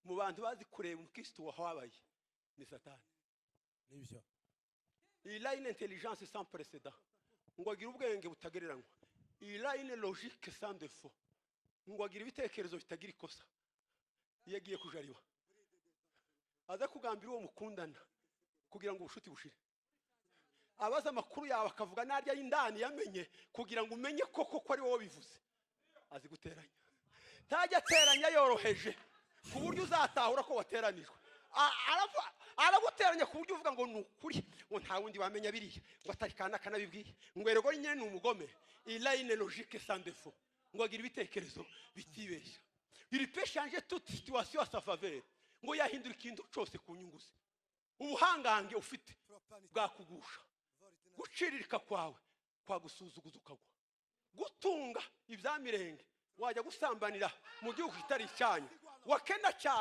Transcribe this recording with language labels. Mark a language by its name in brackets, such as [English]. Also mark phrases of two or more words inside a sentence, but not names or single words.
[Kinyarwanda] bantu bazi kureba umukristo wahabaye ni Satani. Nibyo. [French] Il a une intelligence sans précédent. [Kinyarwanda] Ngo agira ubwenge butagereranywa. [French] Il a une logique sans défaut. [Kinyarwanda] Ngo agira ibitekerezo bitagira ikosa. Yagiye kujariba. Aza kugambira uwo mukundana kugira ngo ubushuti bushire. Abaza amakuru yawe akavuga narya y'indani yamenye kugira ngo umenye koko ko ari wowe bivuze. Azi guteranya. Tajya ateranya yoroheje ku buryo uzatahura ko wateranijwe. Araguteranya ku buryo uvuga ngo nukuri ngo nta wundi wamenya biriya ngo atari kana kanabibwiye ngo erego nyine ni umugome. [French] Il a une logique sans défaut. [Kinyarwanda] Ngo agira ibitekerezo bitibeshya. [French] Il peut changer toute situation à sa faveur. [Kinyarwanda] Ngo yahindura ikintu cyose ku nyungu ze. Ubuhangange ufite bwakugusha. Guciririka kwawe kwagusuzuguza ukagwa. Gutunga ibyamirenge wajya gusambanira mu gihugu kitari cyanya wakena cyane.